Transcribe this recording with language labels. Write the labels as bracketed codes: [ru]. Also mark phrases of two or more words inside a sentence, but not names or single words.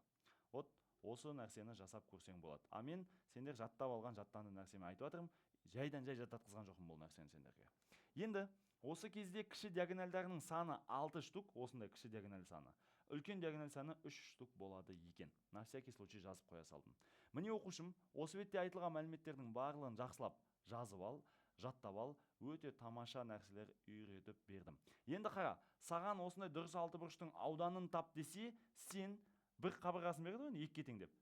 [kk] Вот осы нәрсені жасап көрсең болады. А мен сендер жаттап алған жаттанды нәрсеме айтып жатырмын, жайдан жай жаттатқызған жоқпын бұл нәрсені сендерге. Енді осы кезде кіші диагоналдарының саны 6 штук, осындай кіші диагональ саны. Үлкен диагональ саны 3 штук болады екен. [ru] На всякий случай [kk] жазып қоя салдым. Міне оқушым, осы бетте айтылған мәліметтердің барлығын жақсылап жазып ал, жаттап ал, өте тамаша нәрселер үйретіп бердім. Енді қара, саған осындай дұрыс алты бұрыштың ауданын тап десе, сен бір қабырғасын береді ғой, екіге тең деп.